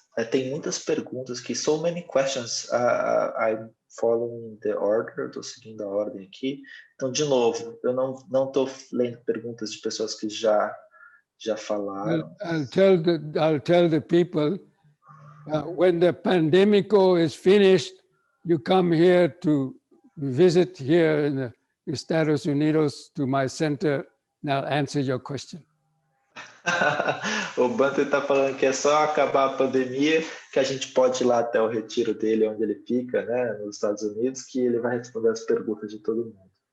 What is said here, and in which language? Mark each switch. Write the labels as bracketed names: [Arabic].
[Portuguese] Tem muitas perguntas aqui, [English] so many questions. I'm following the order, [Portuguese] estou seguindo a ordem aqui. Então, de novo, eu não estou lendo perguntas de pessoas que já falaram. [English] I'll tell the people, when the pandemico is finished, you come here to visit here in the Estados Unidos to my center, and I'll answer your question. [Portuguese] O Bante está falando que é só acabar a pandemia que a gente pode ir lá até o retiro dele, onde ele fica, né, nos Estados Unidos, que ele vai responder as perguntas de todo mundo.